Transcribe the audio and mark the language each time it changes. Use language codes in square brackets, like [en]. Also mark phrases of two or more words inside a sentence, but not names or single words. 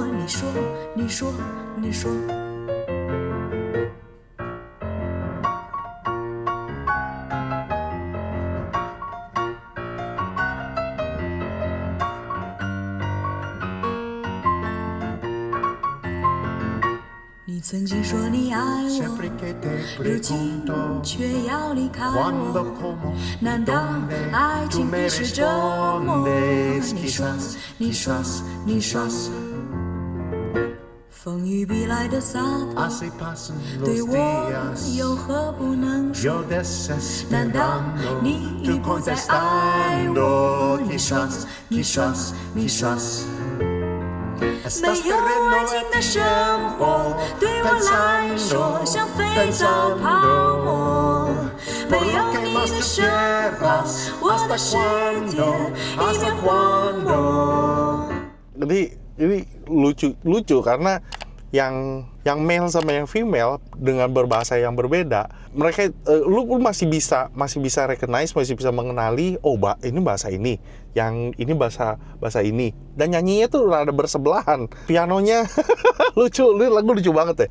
[zh] 你说，你说，你说。你曾经说你爱我， [es] Sempre che te [zh] 如今 [es] pregunto [zh] 却要离开 [es] quando, [zh] 我， [es] como, [zh] 难道 [es] donde [zh] 爱 [es] tu [zh] 情 [es] me [zh] 必是折磨？ [es] respondes [zh] 你说， [es] quizás, [zh] 你说， [es] quizás, [zh] 你说， [es] quizás [zh] 风雨必来的洒脱， [es] así pasan [zh] 对 [es] los [zh] 我 [es] días [zh] 有何不能说？ [es] yo [zh] 难道 [es] desesperando [zh] 你 [es] tú [zh] 已不再爱 [es] contestando [zh] 我？你说， [es] quizás, [zh] 你说， [es] quizás, [zh] 你说。 [es] quizás [zh] 没 [es] Estás [zh] 有爱 [es] perdiendo [zh] 情 [es] el [zh] 的生活 [es] tiempo [zh] 对我来说 [es] pensando, [zh] 像肥皂泡沫， [es] pensando [zh] 没 [es] por [zh] 有 [es] lo que [zh] 你 [es] más [zh] 的 [es] tú [zh] 生活 [es] quieras [zh] 我 [es] hasta [zh] 的世界 [es] cuándo [zh] 一 [es] hasta [zh] 片荒 [es] cuándo [zh] 漠。 [id] Jadi ini lucu karena yang male sama yang female dengan berbahasa yang berbeda, mereka lu masih bisa recognize, masih bisa mengenali, oh ini bahasa ini, yang ini bahasa ini, dan nyanyinya tuh rada bersebelahan, pianonya lucu, lagu lucu banget ya.